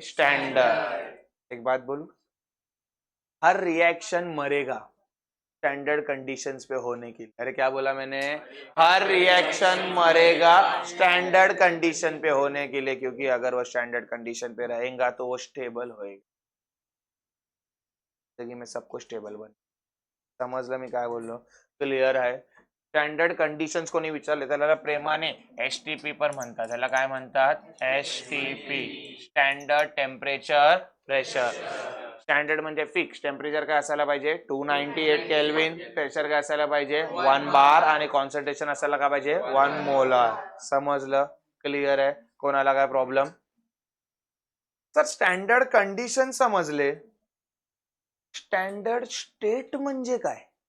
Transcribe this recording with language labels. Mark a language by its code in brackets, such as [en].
[hi] Standard. एक बात बोलूं, हर रिएक्शन मरेगा स्टैंडर्ड कंडीशंस पे होने के लिए। अरे क्या बोला मैंने? हर रिएक्शन मरेगा स्टैंडर्ड कंडीशन पे होने के लिए, क्योंकि अगर वो स्टैंडर्ड कंडीशन पे रहेगा तो वो स्टेबल होएगा। जिंदगी में सब कुछ स्टेबल बने। समझ लो मैं क्या बोल रहा हूँ? क्लियर है? [mr] स्टँडर्ड कंडिशन्स कोणी विचारले त्याला प्रेमाने STP पण म्हणतात. त्याला काय म्हणतात? STP, standard temperature pressure. Standard म्हणजे फिक्स. टेम्परेचर काय असायला पाहिजे? 298 केल्विन. प्रेशर काय असायला पाहिजे? 1 बार. आणि कॉन्सन्ट्रेशन असायला काय पाहिजे? 1 मोलार. समजलं? क्लिअर आहे? कोणाला काय प्रॉब्लेम? तर स्टँडर्ड कंडिशन समजले. स्टँडर्ड स्टेट म्हणजे काय?